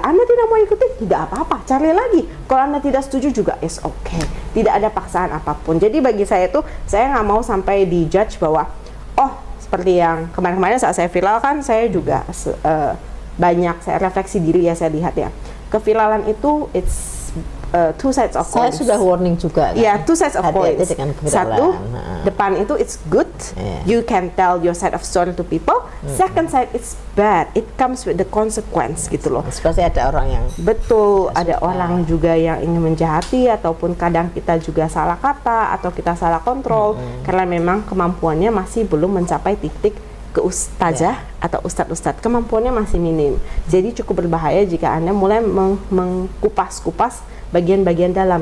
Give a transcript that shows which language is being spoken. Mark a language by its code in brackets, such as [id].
[id] Anda tidak mau ikuti, tidak apa-apa. Cari lagi. Kalau Anda tidak setuju juga [en] is okay. [id] Tidak ada paksaan apapun. Jadi bagi saya tuh, saya nggak mau sampai dijudge bahwa seperti yang kemarin-kemarin saat saya viral kan, saya juga banyak saya refleksi diri ya, saya lihat ya. Kevilalan itu [en] it's two sides of coins. [id] Saya sudah warning juga kan? [en] Ya, two sides of coins. [id] Satu, depan itu [en] it's good, you can tell your side of story to people. Second side it's bad, it comes with the consequence [id] gitu loh. Pasti ada orang yang ada orang juga yang ingin menjahati, ataupun kadang kita juga salah kata atau kita salah kontrol karena memang kemampuannya masih belum mencapai titik ke ustazah atau ustadz-ustadz, kemampuannya masih minim. Jadi cukup berbahaya jika Anda mulai mengkupas-kupas bagian-bagian dalam.